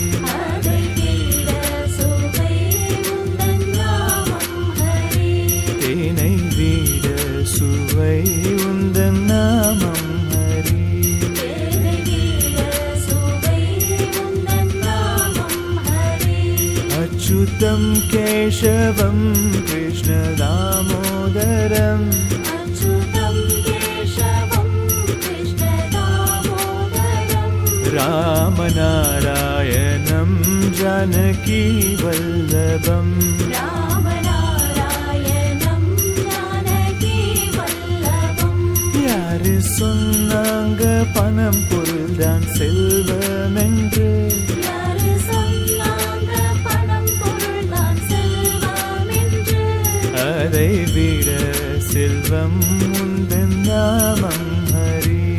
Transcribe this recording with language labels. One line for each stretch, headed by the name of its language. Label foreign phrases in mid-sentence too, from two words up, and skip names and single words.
Tamil: தேனை விட சுவை உந்தன் நாமம் ஹரி
Sanskrit: अच्युतं केशवं कृष्ण दामोदरं रामनारायणं जानकी वल्लभम्
Tamil: யாரு சொன்னாங்க பணம் பொருள்தான் செல்வம் என்று அதை விட செல்வம் உந்தன் நாமம் ஹரி